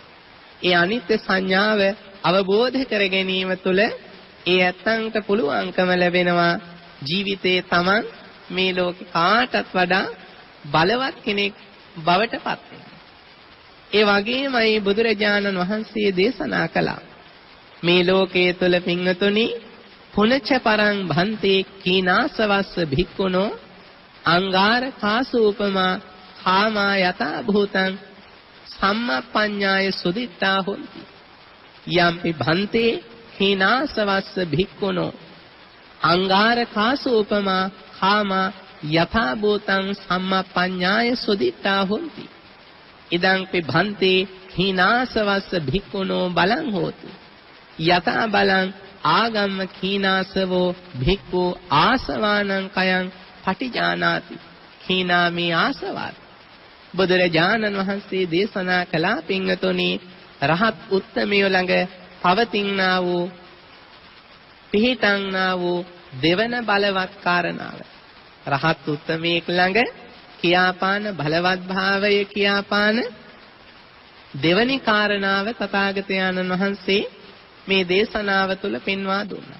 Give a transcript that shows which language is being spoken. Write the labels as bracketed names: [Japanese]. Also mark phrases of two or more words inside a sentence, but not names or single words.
[Sinhala] ඒ අනිත්‍ය සංඥාව අවබෝධ කර ගැනීම තුළ ඒ ඇත්තන්ට පුළුවන්කම ලැබෙනවා ජීවිතේ Taman මේ ලෝකේ කාටත් වඩා බලවත් කෙනෙක් බවට පත් වෙනවා. ඒ වගේමයි බුදුරජාණන් වහන්සේ දේශනා කළා මේ ලෝකයේ තුල පින්වතුනි [Pali] පුනච්ච පරං භන්තේ කීනාසවස්ස භික්ඛුනෝ අංගාර කාසූපමා කාමා යතා භූතං සම්මප්පඤ්ඤාය සුදිත්තා හොಂತಿ යම්පි භන්තේ කීනාසවස්ස භික්ඛුනෝ අංගාර කාසූපමා කාමා යතා භූතං සම්මප්පඤ්ඤාය සුදිත්තා හොಂತಿ ඉදං පිභන්තේ කීනාසවස්ස භික්ඛුනෝ බලං හෝති යතා බලං ආගම්ම කීනාසවෝ භික්ඛු ආසවානං කයං පටිජානාති කීනාමේ ආසවාත් [Sinhala] බුදුරජාණන් වහන්සේ දේශනා කළා පින්වතුනි රහත් උත්තමයෝ ළඟ පවතිනා වූ පිහිටන්නා වූ දෙවන බලවත් කාරණාව රහත් උත්තමයෙක් ළඟ කියාපාන බලවත් භාවය කියාපාන දෙවනි කාරණාව තථාගතයන්න් වහන්සේ මේ දේශනාව තුළ පෙන්වා දුන්නා.